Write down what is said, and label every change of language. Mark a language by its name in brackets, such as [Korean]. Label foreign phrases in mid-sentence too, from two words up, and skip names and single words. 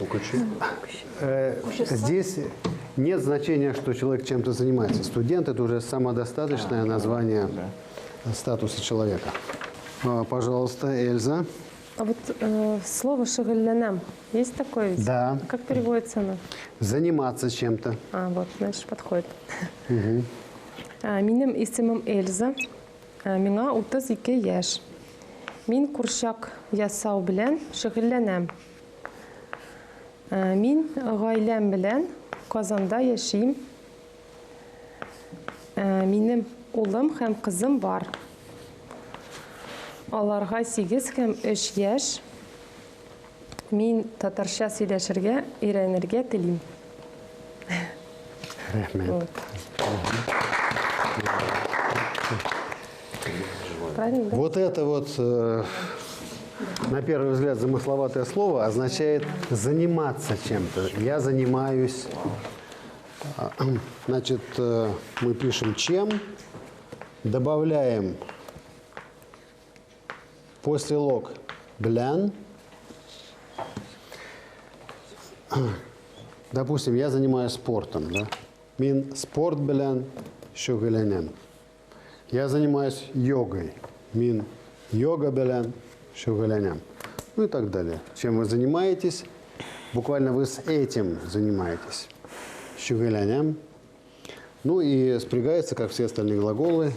[Russian] Здесь нет значения, что человек чем-то занимается. Студент – это уже самодостаточное название статуса человека. Пожалуйста, Эльза. А вот слово «шагальнанам» есть такое ведь? Да. Как переводится оно? Заниматься чем-то. Вот, значит, подходит. [Tatar] Минем исемем Эльза. Миңа 32 яшь. Мин курчак ясау белән шөгыльләнәм. Мин гаиләм белән Казанда яшим. Минем улым һәм кызым бар. Аларга 8 һәм 3 яшь. Мин татарча сөйләшергә, өйрәнергә телим. Рахмет. [Russian] Правильно, да? Вот это вот, на первый взгляд, замысловатое слово означает заниматься чем-то. Я занимаюсь. Значит, мы пишем чем, добавляем после лог блян. Допустим, я занимаюсь спортом, да? [Tatar] Мин спорт блян шугеленем. [Russian] Я занимаюсь йогой. [Tatar] Мин йога блян шугеленем. [Russian] Ну и так далее. Чем вы занимаетесь? Буквально вы с этим занимаетесь. [Tatar] Шугеленем. [Russian] Ну и спрягается, как все остальные глаголы.